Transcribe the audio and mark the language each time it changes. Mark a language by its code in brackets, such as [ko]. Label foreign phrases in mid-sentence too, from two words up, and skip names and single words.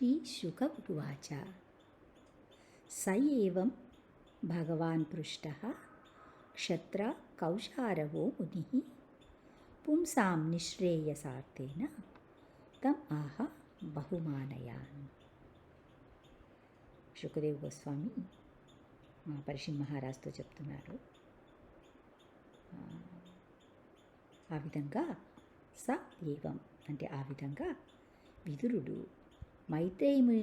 [sa] शुक उवाच स एवं भगवान् पृष्टः क्षत्र कौशारवो मुनिः पुंसां निःश्रेयसार्थेन तम् आह बहुमानयान्. [te] శుకదేవ్ గోస్వామి పరీక్షిత్ మహారాజుతో చెప్తున్నారు. ఆ విధంగా [sa] స ఏవం [te] అంటే ఆ విధంగా విదురుడు మైత్రేయముని